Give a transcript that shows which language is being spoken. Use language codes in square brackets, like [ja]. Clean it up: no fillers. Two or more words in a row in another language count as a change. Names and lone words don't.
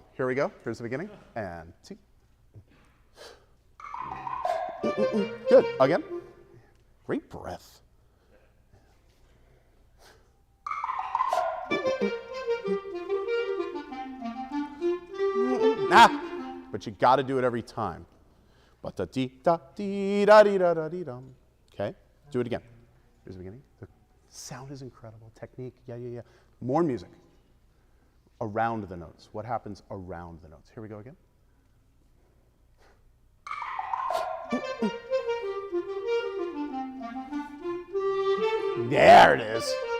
[en] Here we go. Here's the beginning. And 2. Good. Again. Great breath. But you got to do it every time. Ba-da-dee-da-dee-da-dee-da-da-dee-dum. Okay, do it again. Here's the beginning. The sound is incredible. Technique, yeah. More music. Around the notes. What happens around the notes? Here we go again. There it is.